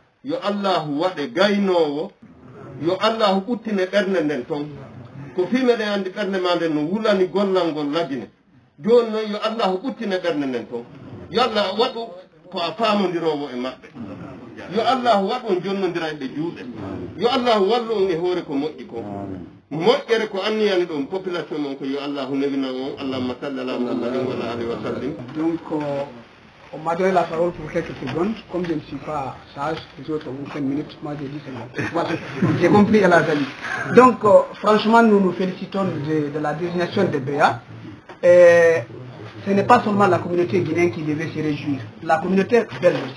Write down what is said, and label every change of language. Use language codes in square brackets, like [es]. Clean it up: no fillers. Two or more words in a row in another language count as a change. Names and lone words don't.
[ff] yo allahu waɗe gaynowo yo allahu ɓuttine ɓernde nden toon ko fimeɗen andi ɓernde ma nden no wulani gollal ngol lagine joni noon yo allahu ɓuttine ɓernde nden toon yo allah waɗu ko a famodirowo e maɓɓe yo allahu waɗu on jonnodira ɓe juuɗe yo allahu wallu on e hoore ko moƴƴi ko moƴƴere ko anniyani ɗon population mon ko yo allahu newinan on [ar] اللهم صل على محمد وعلى آله وسلم. [fr] Donc on m'a donné la parole pour quelques secondes. Comme je ne suis pas sage, les autres ont 5 minutes, moi j'ai 10 secondes. Voilà, j'ai compris à la Zali. Donc franchement, nous nous félicitons de la désignation de BA. Et ce n'est pas seulement la communauté guinéenne qui devait se réjouir, la communauté belge aussi.